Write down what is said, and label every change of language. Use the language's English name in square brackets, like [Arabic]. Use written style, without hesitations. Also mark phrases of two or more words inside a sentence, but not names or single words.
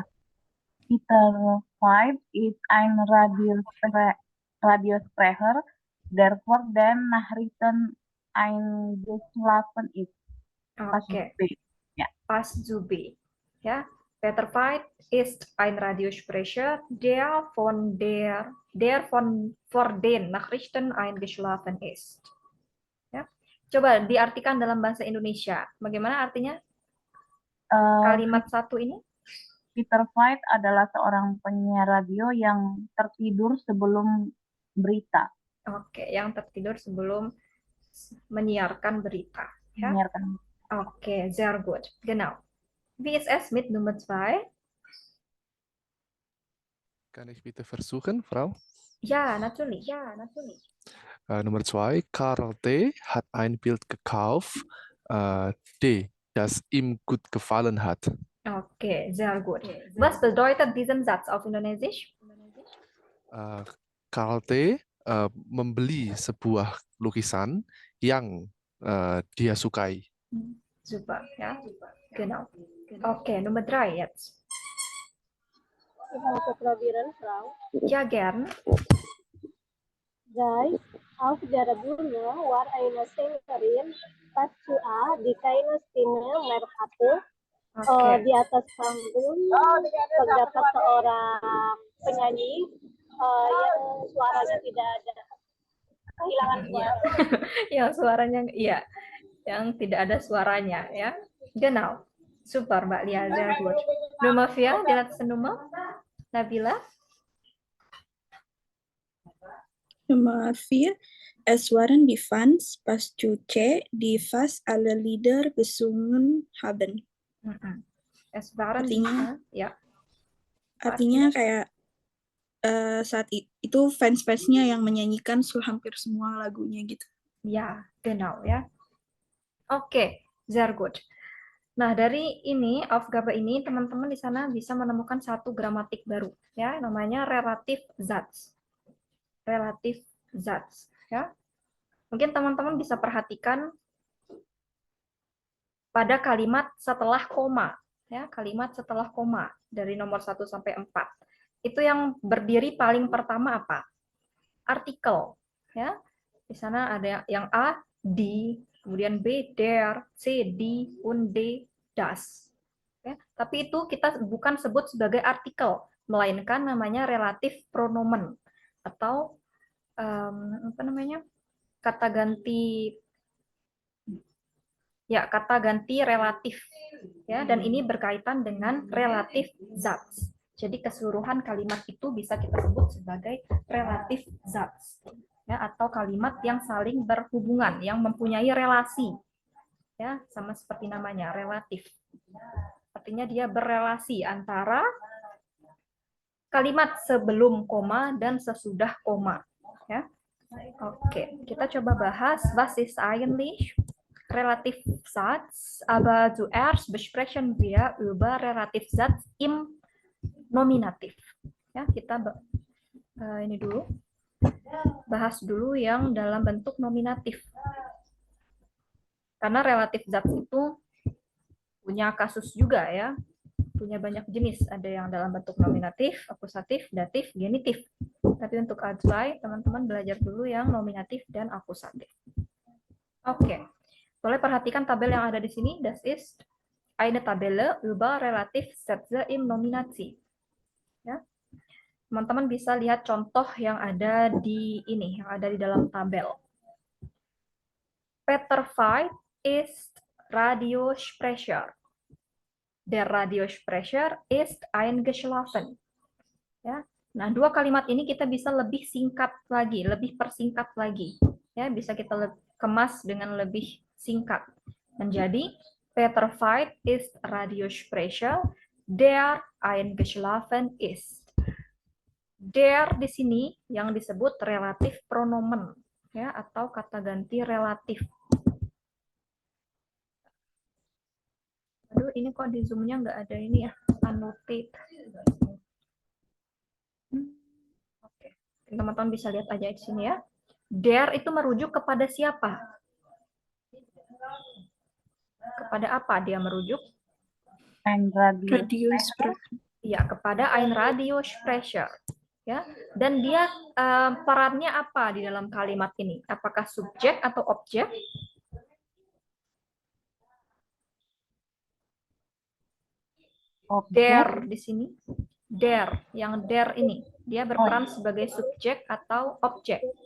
[German] Peter White ist ein Radiosprecher, der vor den Nachrichten eingeschlafen ist. Pas Oke, B. Ja. Pas zu B. Ja, Peter White ist ein Radiosprecher, der vor den Nachrichten eingeschlafen ist. [Indonesian] Ya. Coba diartikan dalam bahasa Indonesia. Bagaimana artinya kalimat satu ini? Peter White adalah seorang penyiar radio yang tertidur sebelum berita. Oke, yang tertidur sebelum menyiarkan berita. Ya. Menyiarkan. Oke, [German] sehr gut. Genau. Wie ist es mit Nummer 2? Kann ich bitte versuchen, Frau? Ja, natürlich. Nummer 2, Karl D. hat ein Bild gekauft, D, das ihm gut gefallen hat. Oke, sehr gut. Was bedeutet diesen Satz auf Indonesisch? Karl D. [Indonesian] Membeli sebuah lukisan yang dia sukai. [German] Super, ja. Genau. Oke, Nummer 3 jetzt. Ich habe probieren, Frau. Ja, gern. Guys, auf der Bühne war eine Sängerin, pas zu A, die keine Stimme mehr hatte. [Indonesian] Oke. Di atas panggung terdapat seorang penyanyi yang suaranya tidak ada, kehilangan suara. Yang suaranya, iya. Yang tidak ada suaranya, ya. [German] Genau. Super, Mbak Lia, sehr gut. Nummer 4, die letzte Nummer. Nabila? Nummer 4. Es waren die Fans pas zu C, die fast alle Lieder gesungen haben. Es waren [Indonesian] Artinya- ya. Artinya kayak saat itu fans-fansnya yang menyanyikan hampir semua lagunya gitu. [German] Ya, genau ya. Oke, sehr gut. [Indonesian] Nah, dari ini Aufgabe ini teman-teman di sana bisa menemukan satu gramatik baru ya, namanya [German] relative Satz. Relative Satz ya. [Indonesian] Mungkin teman-teman bisa perhatikan pada kalimat setelah koma ya, kalimat setelah koma dari nomor 1 sampai 4. Itu yang berdiri paling pertama apa? Artikel ya. Di sana ada yang A, die, kemudian B, der, C, die, [German] und D, das. [Indonesian] Ya, tapi itu kita bukan sebut sebagai artikel, melainkan namanya relatif pronomen atau apa namanya, kata ganti relatif ya, dan ini berkaitan dengan [German] relatif Satz. [Indonesian] Jadi keseluruhan kalimat itu bisa kita sebut sebagai [German] relatif Satz [Indonesian] ya, atau kalimat yang saling berhubungan, yang mempunyai relasi ya, sama seperti namanya relatif. Artinya dia berrelasi antara kalimat sebelum koma dan sesudah koma ya. Oke, kita coba bahas [German] was ist eigentlich relativ Satz, aber zuerst besprechen wir über relativ Satz im Nominativ. [Indonesian] Ya, kita ini dulu bahas dulu yang dalam bentuk nominatif. Karena [German] relatif Satz [Indonesian] itu punya kasus juga ya, punya banyak jenis. Ada yang dalam bentuk nominatif, akusatif, datif, genitif. Tapi untuk A2, teman-teman belajar dulu yang nominatif dan akusatif. Oke. Boleh perhatikan tabel yang ada di sini. [German] Das ist eine Tabelle über Relativsätze im Nominativ. [Indonesian] Ya. Teman-teman bisa lihat contoh yang ada di ini, yang ada di dalam tabel. [German] Peter White ist Radiosprecher. Der Radiosprecher ist eingeschlafen. [Indonesian] Ya. Nah, dua kalimat ini kita bisa lebih singkat lagi, lebih persingkat lagi. Ya, bisa kita kemas dengan lebih singkat. [German] Menjadi Peter Veit ist Radiosprecher, der eingeschlafen ist. [Indonesian] Der di sini yang disebut relatif pronomen, ya, atau kata ganti relatif. Aduh, ini kok di Zoom-nya nggak ada ini ya, annotate. Oke, teman-teman bisa lihat aja di sini ya. Der itu merujuk kepada siapa? Kepada apa dia merujuk? [German] Ein Radio. Radiosprecher. [Indonesian] Ya, kepada [German] ein Radiosprecher. [Indonesian] Ya, dan dia perannya apa di dalam kalimat ini? Apakah subjek atau objek? Der di sini, der, yang der ini, dia berperan sebagai subjek atau objek?